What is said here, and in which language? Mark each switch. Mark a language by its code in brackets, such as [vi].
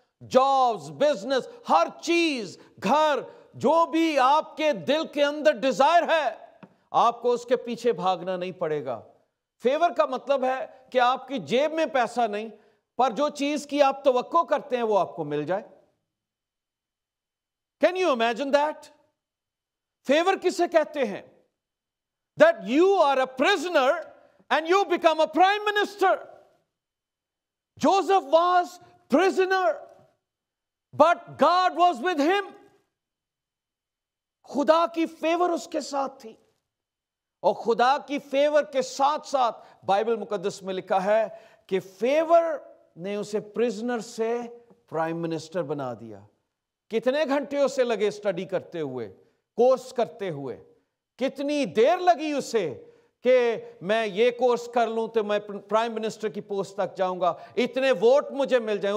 [ur] Jobs, business, ہر چیز، گھر، جو بھی آپ کے دل کے اندر ڈیزائر ہے، آپ کو اس کے پیچھے بھاگنا نہیں پڑے گا. فیور کا مطلب ہے کہ آپ کی جیب میں پیسہ نہیں، پر جو چیز کی آپ توقع کرتے ہیں وہ آپ کو مل جائے. [en] Can you imagine that? [ur] Fever کسے کہتے ہیں؟ [en] That you are a prisoner and you become a prime minister. Joseph was prisoner, but God was with him. [ur] خدا کی فیور اس کے ساتھ تھی. اور خدا کی فیور کے ساتھ ساتھ بائبل مقدس میں لکھا ہے کہ فیور نے اسے پرزنر سے پرائم منسٹر بنا دیا. کتنے گھنٹے اسے لگے اسٹڈی کرتے ہوئے، کورس کرتے ہوئے؟ کتنی دیر لگی اسے کہ میں یہ کورس کر لوں تو میں پرائم منسٹر کی پوسٹ تک جاؤں گا، اتنے ووٹ مجھے مل جائیں.